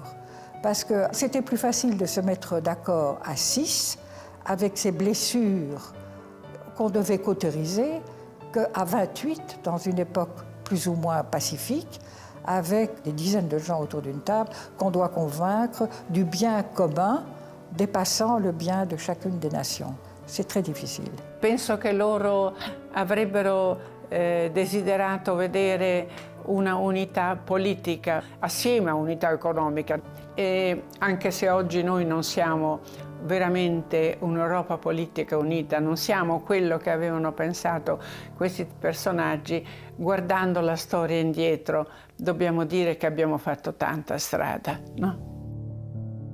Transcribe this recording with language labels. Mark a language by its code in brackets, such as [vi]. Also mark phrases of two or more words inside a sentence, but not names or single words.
[fr] Parce que c'était plus facile de se mettre d'accord à 6 avec ces blessures qu'on devait cauteriser qu'à 28 dans une époque plus ou moins pacifique, avec des dizaines de gens autour d'une table qu'on doit convaincre du bien commun dépassant le bien de chacune des nations. C'est très difficile. [it] Penso che loro avrebbero desiderato vedere una unità politica assieme a unità economica, e anche se oggi noi non siamo veramente un'Europa politica unita, non siamo quello che avevano pensato questi personaggi, guardando la storia indietro dobbiamo dire che abbiamo fatto tanta strada, no?